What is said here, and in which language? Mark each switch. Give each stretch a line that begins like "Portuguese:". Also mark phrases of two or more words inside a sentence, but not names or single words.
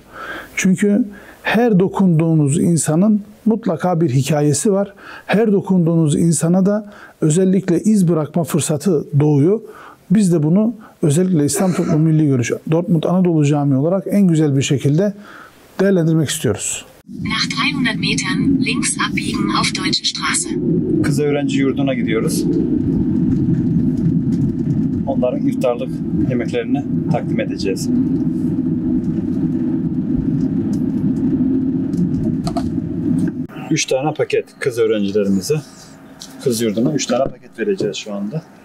Turkish: Çünkü her dokunduğunuz insanın mutlaka bir hikayesi var. Her dokunduğunuz insana da özellikle iz bırakma fırsatı doğuyor. Biz de bunu özellikle İslam Toplumu Milli Görüş Dortmund Anadolu Camii olarak en güzel bir şekilde değerlendirmek istiyoruz.
German: Nach 300 Metern links abbiegen auf Deutsche Straße.
Turkish: Kız öğrenci yurduna gidiyoruz. Onların iftarlık yemeklerini takdim edeceğiz. Üç tane paket kız öğrencilerimize, kız yurduna 3 tane paket vereceğiz şu anda.